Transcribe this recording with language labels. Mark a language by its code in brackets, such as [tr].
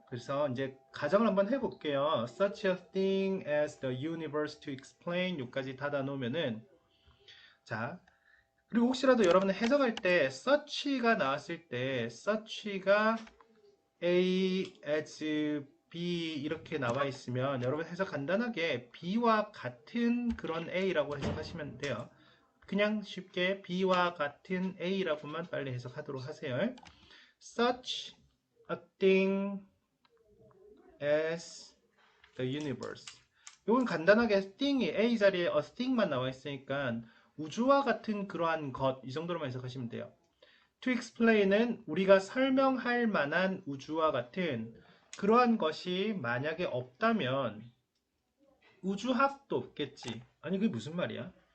[ko] 그래서 이제 가정을 한번 해볼게요. [en] Such a thing as the universe to explain [ko] 여기까지 닫아 놓으면은 자, 그리고 혹시라도 여러분 해석할 때 such가 나왔을 때 such가 A as B 이렇게 나와 있으면 여러분 해석 간단하게 B와 같은 그런 A라고 해석하시면 돼요. 그냥 쉽게 B와 같은 A라고만 빨리 해석하도록 하세요. [en] Such a thing as the universe. [ko] 이건 간단하게 thing이 A 자리에 a thing만 나와 있으니까 우주와 같은 그러한 것 이 정도로만 해석하시면 돼요. To explain은 우리가 설명할 만한 우주와 같은 그러한 것이 만약에 없다면 우주학도 없겠지. 아니 그게 무슨 말이야?